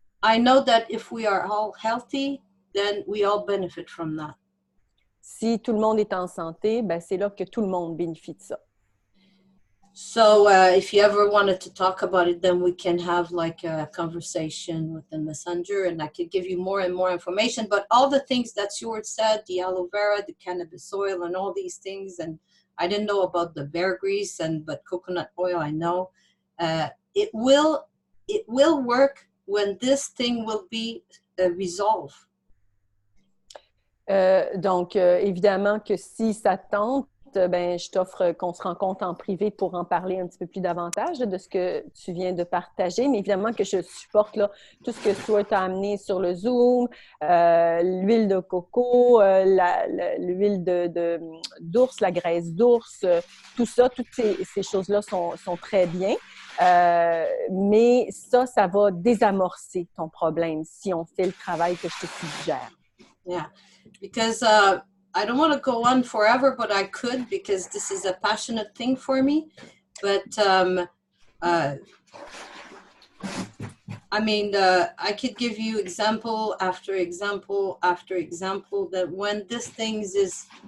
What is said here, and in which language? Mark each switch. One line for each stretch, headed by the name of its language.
English: I know that if we are all healthy, then we all benefit from that.
French: Si tout le monde est en santé, ben c'est là que tout le monde bénéficie de ça.
English: So if you ever wanted to talk about it, then we can have like a conversation with the messenger and I could give you more and more information. But all the things that Stuart said, the aloe vera, the cannabis oil and all these things, and I didn't know about the bear grease, but coconut oil I know. It will work when this thing will be resolved.
French: Donc, évidemment que si ça tente, ben, je t'offre qu'on se rencontre en privé pour en parler un petit peu plus davantage de ce que tu viens de partager. Mais évidemment que je supporte là, tout ce que Stuart a amené sur le Zoom, l'huile de coco, l'huile d'ours, la graisse d'ours, tout ça, toutes ces choses-là sont très bien. Mais ça va désamorcer ton problème si on fait le travail que je te suggère.
English: Yeah, because I don't want to go on forever, but I could because this is a passionate thing for me. But I mean, I could give you example after example after example that when this thing is